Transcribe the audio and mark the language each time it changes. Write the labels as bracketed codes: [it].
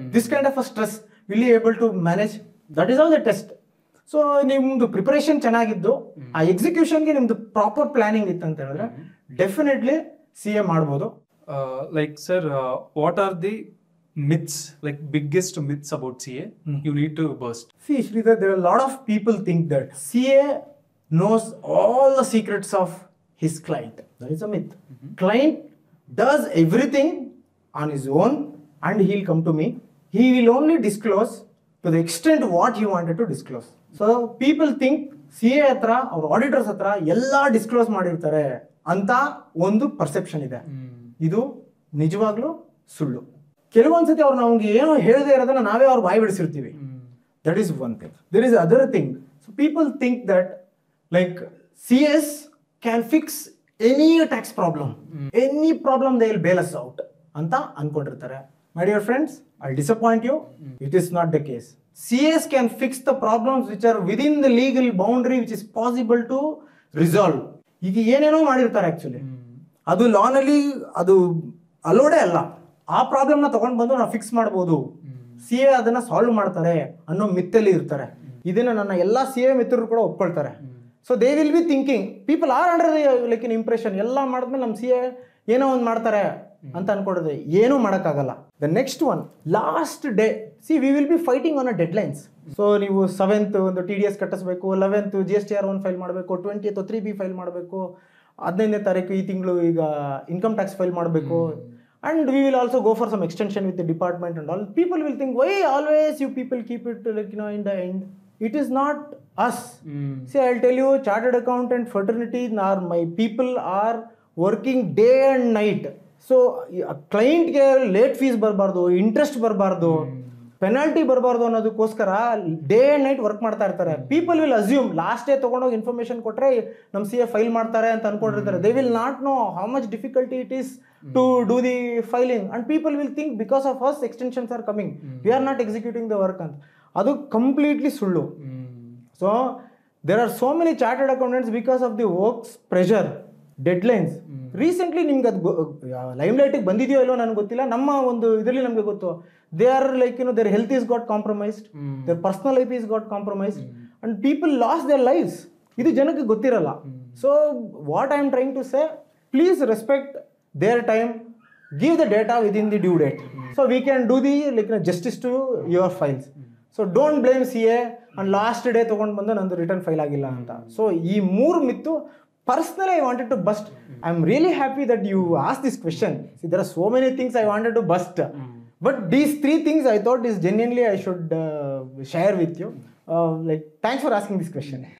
[en] This kind of a stress will he able to manage? That is how the test. [kn] So ನಿಮ್ದು preparation ಚೆನ್ನಾಗಿದ್ದು ಆ ಎಕ್ಸಿಕ್ಯೂಷನ್ಗೆ ನಿಮ್ದು proper planning ಇತ್ತು ಅಂತ ಹೇಳಿದ್ರೆ ಡೆಫಿನೆಟ್ಲಿ ಸಿ ಎ ಮಾಡ್ಬೋದು. [en] Like sir, what are the myths, like biggest myths about CA you need to burst? See Sridhar, there are a lot of people think that CA knows all the secrets of his client. That is a myth. Client does everything on his own and he'll come to me. He will only disclose to the extent what he wanted to disclose. So people think [kn] CA hatra or auditors hatra ella disclose ಮಾಡಿರ್ತಾರೆ ಅಂತ ಒಂದು perception ಇದೆ. ಇದು ನಿಜವಾಗ್ಲೂ ಸುಳ್ಳು. ಕೆಲವೊಂದ್ಸತಿ ಅವ್ರು ನಮ್ಗೆ ಏನೋ ಹೇಳದೇ ಇರೋದನ್ನ ನಾವೇ ಅವ್ರು ಬಾಯಿ ಬಿಡಿಸಿರ್ತೀವಿ. [en] That is one thing. There is other thing. So people think that like CS can fix any tax problem, any problem they will bail us out [kn] anta ankondirtare. [en] My dear friends, I'll disappoint you. It is not the case. CS can fix the problems which are within the legal boundary which is possible to resolve. [kn] ಈಗ ಏನೇನೋ ಮಾಡಿರ್ತಾರೆ actually, ಅದು ಲಾನಲ್ಲಿ ಅದು ಅಲೋಡೆ ಅಲ್ಲ. ಆ ಪ್ರಾಬ್ಲಮ್ನ ತಗೊಂಡು ಬಂದು ನಾವು ಫಿಕ್ಸ್ ಮಾಡ್ಬೋದು, ಸಿ ಎ ಅದನ್ನ ಸಾಲ್ವ್ ಮಾಡ್ತಾರೆ ಅನ್ನೋ ಮಿತ್ತಲ್ಲಿ ಇರ್ತಾರೆ. ಇದನ್ನ ನನ್ನ ಎಲ್ಲಾ ಸಿ ಎ ಮಿತ್ರರು ಕೂಡ ಒಪ್ಕೊಳ್ತಾರೆ. [en] so they will be thinking, people are under like in impression, [kn] ಎಲ್ಲ ಮಾಡಿದ್ಮೇಲೆ ನಮ್ಮ ಸಿ ಎ ಏನೋ ಒಂದು ಮಾಡ್ತಾರೆ ಅಂತ ಅನ್ಕೊಂಡಿದ್ರೆ ಏನೂ ಮಾಡೋಕ್ಕಾಗಲ್ಲ. [en] The next one, last day, see we will be fighting on a deadlines. [kn] So ನೀವು 7th ಒಂದು TDS ಕಟ್ಟಿಸ್ಬೇಕು, 11th GSTR 1 ಫೈಲ್ ಮಾಡಬೇಕು, 20th 3B ಫೈಲ್ ಮಾಡಬೇಕು, 15ನೇ ತಾರೀಕು ಈ ತಿಂಗಳು ಈಗ ಇನ್ಕಮ್ ಟ್ಯಾಕ್ಸ್ ಫೈಲ್ ಮಾಡಬೇಕು. [en] And we will also go for some extension with the department and all. People will think, why always you people keep it like in the end? It is not us. See, I'll tell you, chartered accountant fraternity, my people are working day and night. [kn] So client ಗೆ late fees ಬರಬಾರ್ದು, interest ಬರಬಾರ್ದು, penalty ಬರಬಾರ್ದು ಅನ್ನೋದಕ್ಕೋಸ್ಕರ day and night work ಮಾಡ್ತಾ ಇರ್ತಾರೆ. [en] people will assume [kn] last day ತಗೊಂಡೋಗಿ information ಕೊಟ್ರೆ ನಮ್ಮ C A file ಮಾಡ್ತಾರೆ ಅಂತ ಅನ್ಕೊಂಡಿರ್ತಾರೆ. [en] They will not know how much difficulty it is to do the filing, and people will think because of us extensions are coming, we are not executing the work anta. [kn] Adu completely sullu. [en] So there are so many chartered accountants because of the work's pressure, deadlines. [kn] Recently ನಿಮ್ಗೆ ಅದು limelight ಗೆ ಬಂದಿದೆಯೋ ಇಲ್ಲೋ ನನಗೆ ಗೊತ್ತಿಲ್ಲ, ನಮ್ಮ ಒಂದು ಇದರಲ್ಲಿ ನಮಗೆ ಗೊತ್ತು, [en] they are like their health is got compromised, their personal life is got compromised, and people lost their lives. [kn] ಇದು ಜನಕ್ಕೆ ಗೊತ್ತಿರಲ್ಲ. [en] So what I am trying to say, please respect their time, give the data within the due date, so we can do the justice to your files. So don't blame CA and last day [kn] ತಗೊಂಡು ಬಂದು ನಂದು return file ಆಗಿಲ್ಲ ಅಂತ. So ಈ 3 ಮಿತ್ತು [en] personally I wanted to bust. I'm really happy that you asked this question. See, there are so many things I wanted to bust, but these 3 things I thought is genuinely I should share with you. Like, thanks for asking this question.